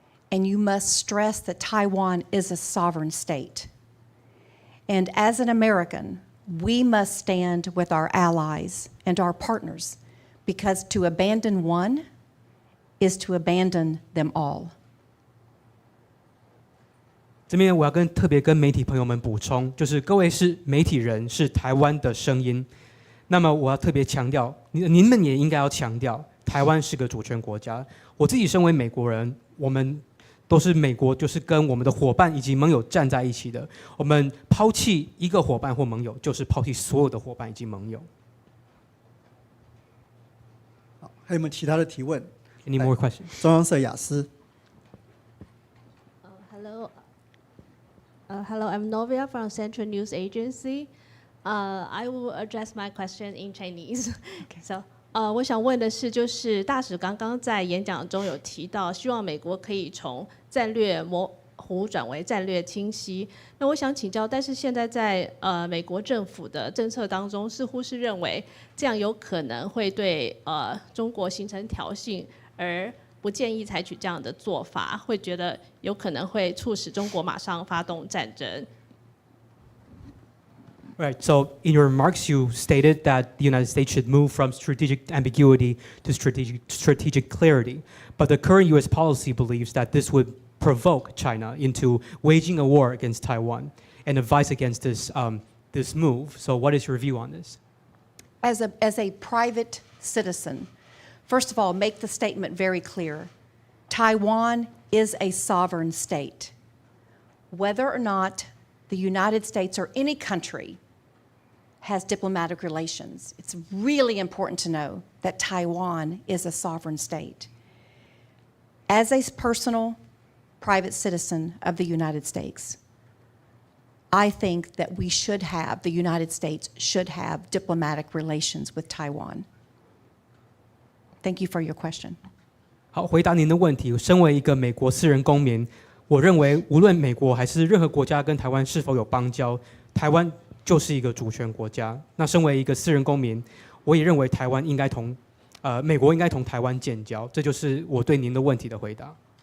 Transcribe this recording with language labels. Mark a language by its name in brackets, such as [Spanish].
[English] And you must stress that Taiwan is a sovereign state. And as an American, we must stand with our allies and our partners, because to abandon one is to abandon them all. [Chinese] 这边我要特别跟媒体朋友们补充，就是各位是媒体人，是台湾的声音。那么我要特别强调，您们也应该要强调，台湾是个主权国家。我自己身为美国人，我们都是美国，就是跟我们的伙伴以及盟友站在一起的。我们抛弃一个伙伴或盟友，就是抛弃所有的伙伴以及盟友。好，还有没有其他的提问？ [English] Any more questions? [Chinese] 中央社雅思。 [English] Hello, I'm Novia from Central News Agency. I will address my question in Chinese. [Chinese] So, 我想问的是，就是大使刚刚在演讲中有提到，希望美国可以从战略模糊转为战略清晰。那我想请教，但是现在在美国政府的政策当中，似乎是认为这样有可能会对中国形成挑衅，而不建议采取这样的做法，会觉得有可能会促使中国马上发动战争。 [English] Right. So in your remarks, you stated that the United States should move from strategic ambiguity to strategic clarity. But the current U.S. policy believes that this would provoke China into waging a war against Taiwan and advise against this move. So what is your view on this? As a private citizen, first of all, make the statement very clear. Taiwan is a sovereign state. Whether or not the United States or any country has diplomatic relations, it's really important to know that Taiwan is a sovereign state. As a personal, private citizen of the United States, I think that the United States should have diplomatic relations with Taiwan. Thank you for your question. [Chinese] 好，回答您的问题。身为一个美国私人公民，我认为无论美国还是任何国家跟台湾是否有邦交，台湾就是一个主权国家。那身为一个私人公民，我也认为台湾应该美国应该同台湾建交。这就是我对您的问题的回答。